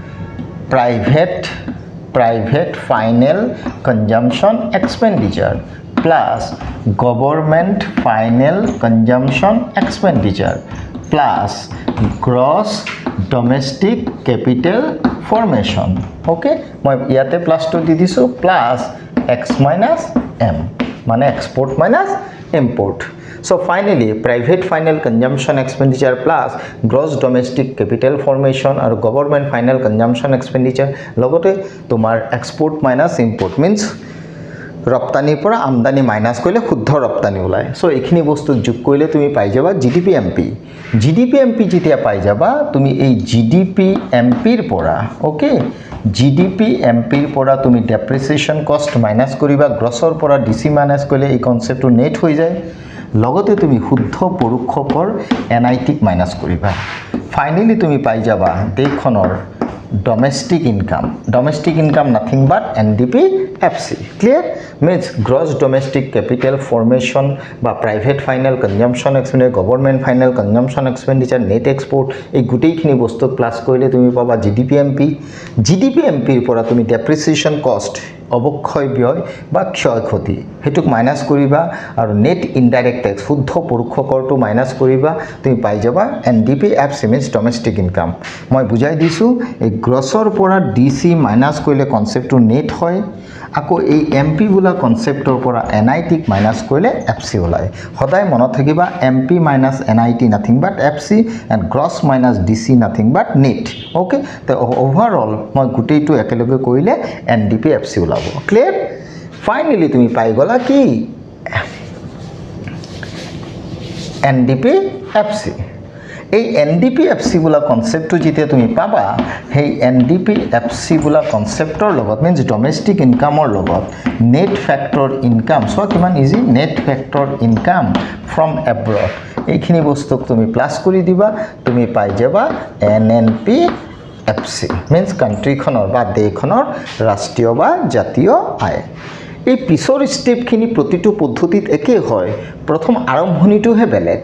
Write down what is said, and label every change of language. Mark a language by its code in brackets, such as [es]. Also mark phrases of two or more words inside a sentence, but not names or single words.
[en] private final consumption expenditure plus government final consumption expenditure plus gross domestic capital formation [as] ওকে মই ইয়াতে প্লাসটো দি দিছো প্লাস x - m মানে [en] export minus import So finally, private final consumption expenditure plus gross domestic capital formation or government final consumption expenditure [as] লগতে তোমাৰ [en] export minus import means [as] ৰপ্তানিৰ পৰা আমদানি মাইনাছ কৰিলে শুদ্ধ ৰপ্তানি ওলায় সো এইখিনি বস্তু যোগ কৰিলে তুমি পাই যাবা জিডিপি এমপি যেতিয়া পাই যাবা তুমি এই জিডিপি এমপিৰ পৰা ওকে জিডিপি এমপিৰ পৰা তুমি [en] depreciation cost minus [as] কৰিবা গ্ৰছৰ পৰা ডিসি মাইনাছ কৰিলে এই কনসেপ্টটো নেট হৈ যায় লগতে তুমি শুদ্ধ পৰোক্ষ কৰ এনআইটিক মাইনাছ কৰিবা ফাইনালি তুমি পাই যাবা দেশখনৰ [en] domestic income nothing but NDP FC clear means gross domestic capital formation [as] বা [en] private final consumption expenditure [as] government final consumption expenditure [en] net export [as] এই গুটেইখিনি বস্তু প্লাস কৰিলে তুমি পাবা GDP MP ৰ পৰা তুমি [en] depreciation cost [as] অবক্ষয় ব্যয় বা ক্ষয় ক্ষতি হেতুক মাইনাস কৰিবা আৰু [en] net indirect tax [as] শুদ্ধ পৰোক্ষ কৰটো মাইনাস কৰিবা তুমি পাই যাবা [en] NDP FC means domestic income [as] মই বুজাই দিছো এই গ্ৰছৰ পৰা ডিসি মাইনাস কৰিলে কনসেপ্টটো নেট হয় আকৌ এই এমপি বুলা কনসেপ্টৰ পৰা এনআইটিক মাইনাস কৰিলে এফসি ওলায় সদায় মনত থাকিবা [en] MP minus NIT nothing but FC and gross minus DC nothing but net okay [as] তো ওভাৰঅল মই গুটেইটো একেলগে কৰিলে এনডিপি এফসি ওলাব ক্লিয়াৰ ফাইনালি তুমি পাই গলা কি এনডিপি এফসি এই এনডিপি এফসি বুলা কনসেপ্টটো যেতিয়া তুমি পাবা সেই এনডিপি এফসি বুলা কনসেপ্টৰ লগত মিন্স ডমেস্টিক ইনকামৰ লগত [en] net factor income [as] সো কিমান ইজি [en] net factor income from abroad [as] এইখিনি বস্তুক তুমি প্লাস কৰি দিবা তুমি পাই যাবা এনএনপি এফসি মিন্স কান্ট্ৰিখনৰ বা দেশখনৰ ৰাষ্ট্ৰীয় বা জাতীয় আয় এই পিছৰ ষ্টেপখিনি প্ৰতিটো পদ্ধতিত একে হয় প্ৰথম আৰম্ভণিটোহে বেলেগ